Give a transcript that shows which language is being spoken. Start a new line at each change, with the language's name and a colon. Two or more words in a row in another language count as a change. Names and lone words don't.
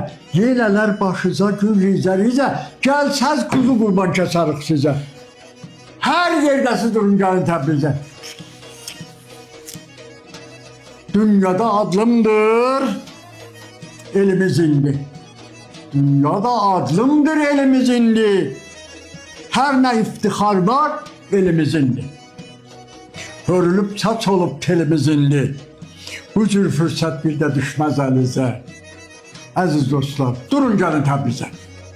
Azerbaijani: Yelələr başıza gül rizə rizə. Gəlsəz kuzu qurban kəsərik sizə. Hər yerdəsiz durun gəlin Təbrizə. Dünyada adlımdır elimiz indi. Dünyada adlımdır elimiz indi.
Turkish: Her ne iftihar var elimiz indi. Hörülüp saç olup telimiz indi. Bu cür fırsat bir de düşmez elinize.
Azerbaijani: Aziz dostlar, durun gelin Təbrizə.